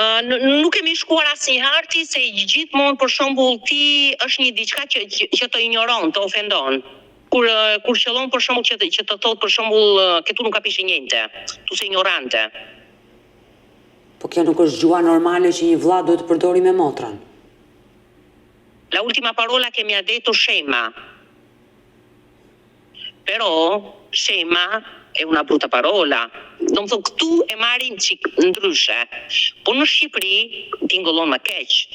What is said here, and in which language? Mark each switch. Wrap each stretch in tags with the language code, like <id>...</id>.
<sq>Nuk kemi shkuar asnjëherë ti se gjithmonë për shembull ti është një diçka që të ignoron, të ofendon. Kur qëllon për shembull që të thotë për shembull</sq> <it>che tu non capisci niente, tu sei ignorante.</it> <sq>Po kjo nuk është gjua normale që një vlla duhet të përdori me motrën.</sq> <it>La ultima parola che mi ha detto scema. Però scema è una brutta parola.</it> <sq>Do më thonë këtu e marrin çik ndryshe. Po në Shqipëri tingëllon më keq.</sq>